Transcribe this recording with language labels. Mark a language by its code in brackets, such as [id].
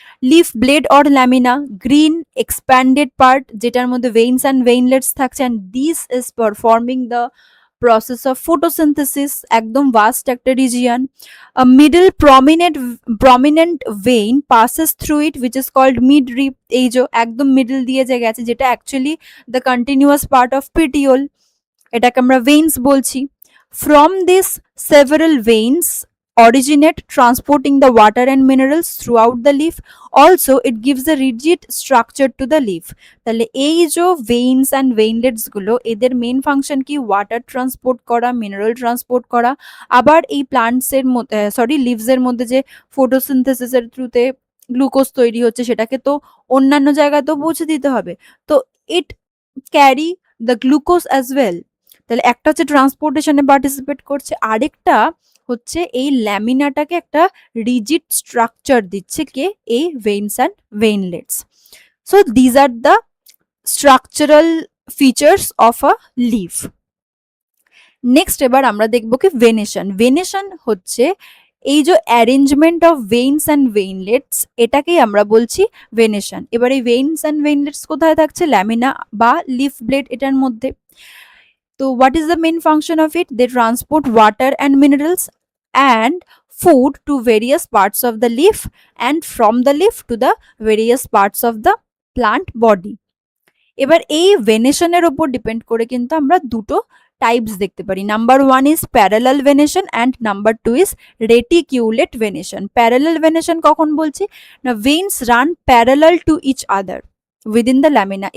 [en] leaf blade or lamina, green expanded part যেটার মধ্যে veins and veinlets থাকছে, and this is performing the process of photosynthesis, [bn] একদম vast একটা region. [en] A middle prominent vein passes through it which is called midrib, [bn] এই যে একদম middle দিয়ে যে গেছে, যেটা actually the continuous part of পিটিওল, এটাকে আমরা ভেইনস বলছি। [en] From this several veins originate transporting the water and minerals throughout the leaf. Also it gives a rigid structure to the leaf. [bn] তাহলে এই যে ভেইনস অ্যান্ড ভেইনলেটস গুলো, এদের মেইন ফাংশন কি, water transport করা, মিনারেল ট্রান্সপোর্ট করা। আবার এই প্লান্টস এর মধ্যে লিভস এর মধ্যে যে ফটোসিনথেসিস এর থ্রুতে গ্লুকোজ তৈরি হচ্ছে, সেটাকে তো অন্যান্য জায়গায় তো পৌঁছে দিতে হবে। [en] তো it carry the glucose as well. [bn] তাহলে একটা হচ্ছে ট্রান্সপোর্টেশনে পার্টিসিপেট করছে, আরেকটা হচ্ছে এই ল্যামিনাটাকে একটা রিজিড স্ট্রাকচার দিচ্ছে কে, এই veins and ভেইনলেটস। [en] So these are the structural features of a leaf. [bn] Next এবার আমরা দেখবো কি ভেনেশন। ভেনেশন হচ্ছে এই যে অ্যারেঞ্জমেন্ট অফ ভেইনস অ্যান্ড ভেইনলেটস, এটাকেই আমরা বলছি ভেনেশন। এবার এই ভেইনস অ্যান্ড ভেইনলেটস কোথায় থাকছে, ল্যামিনা বা লিফ ব্লেড এটার মধ্যে। [en] তো what is the main function of it? They transport water and minerals and food to various parts of the leaf and from the leaf to the various parts of the plant body. [bn] এবার এই ভেনেশনের ওপর depend করে কিন্তু আমরা দুটো types দেখতে পারি। [en] Number one is parallel venation and number two is reticulate venation. Parallel venation [bn] কখন বলছি না, [en] Veins run parallel to each other within the lamina.